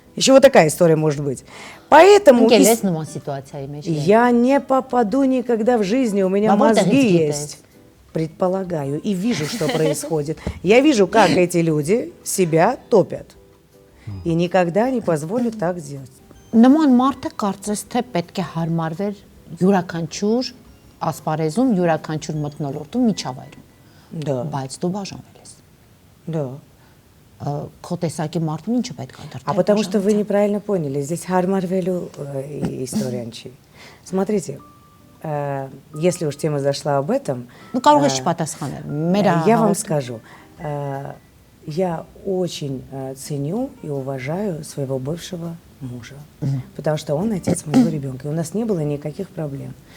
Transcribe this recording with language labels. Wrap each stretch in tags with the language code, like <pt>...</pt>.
<ru>Еще вот такая история может быть. Поэтому я не попаду никогда в жизни, у меня мозги есть. Предполагаю и вижу, что происходит. Я вижу, как эти люди себя топят. И никогда не позволю так сделать.</ru> <hy>Նման մարդը կարծես թե պետք է հարմարվեր յուրաքանչյուր ասպարեզում, յուրաքանչյուր մթնոլորտում, միջավայրում։</hy> <ru>Да.</ru> <hy>Բայց դու բաժանվել ես։</hy> <ru>Да.</ru> <hy>Քո տեսակի մարդուն ինչը պետք է դրտել։</hy> <ru>А потому что вы неправильно поняли. Здесь Хармарвелю история ничья. Смотрите, если уж тема зашла об этом, я вам скажу, я очень ценю и уважаю своего бывшего мужа, потому что он отец моего ребенка, и у нас не было никаких проблем.</ru>